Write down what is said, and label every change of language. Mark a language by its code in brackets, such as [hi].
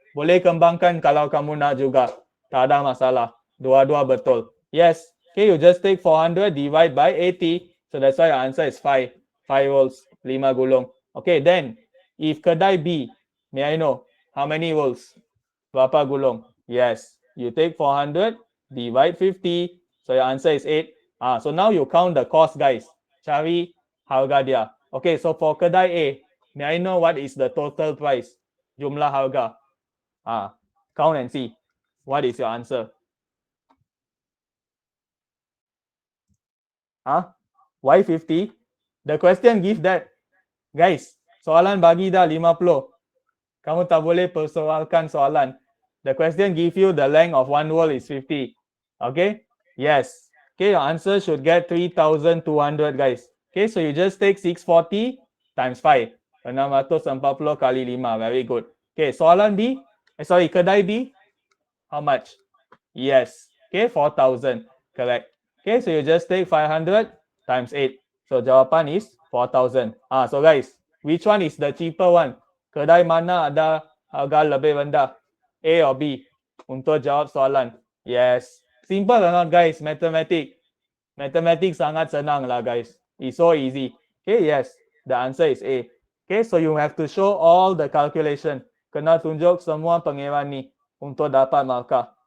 [ms] Boleh kembangkan kalau kamu nak juga. Tak ada masalah. Dua-dua betul. Yes. [en] Okay, you just take 400 divide by 80. So that's why your answer is 5. 5 rolls. [ms] 5 gulung. [en] Okay, then if kedai B, may I know how many rolls? [ms] Berapa gulung? [en] Yes. You take 400 divide 50. So your answer is 8. So now you count the cost guys. [ms] Cari harga dia. [en] Okay, so for kedai A, may I know what is the total price? [ms] Jumlah harga. [en] Count and see. What is your answer? Why 50? The question give that. Guys, [ms] soalan bagi dah 50. Kamu tak boleh persoalkan soalan. [en] The question give you the length of one roll is 50. Okay? Yes. Okay, your answer should get 3,200 guys. Okay, so you just take 640 times 5. [ms] 640 kali 5. [en] Very good. Okay, soalan B. Kedai B. How much? Yes. Okay, 4,000. Correct. Okay, so you just take 500 times 8. So jawapan is 4,000. So guys, which one is the cheaper one? [ms] Kedai mana ada harga lebih rendah? A or B? Untuk jawab soalan. [en] Yes. Simple or not guys? Mathematics. Mathematics [ms] sangat senang lah [en] guys. It's so easy. Okay, yes. The answer is A. Okay, so you have to show all the calculation. [ms] Kena tunjuk semua pengeran ni untuk dapat markah.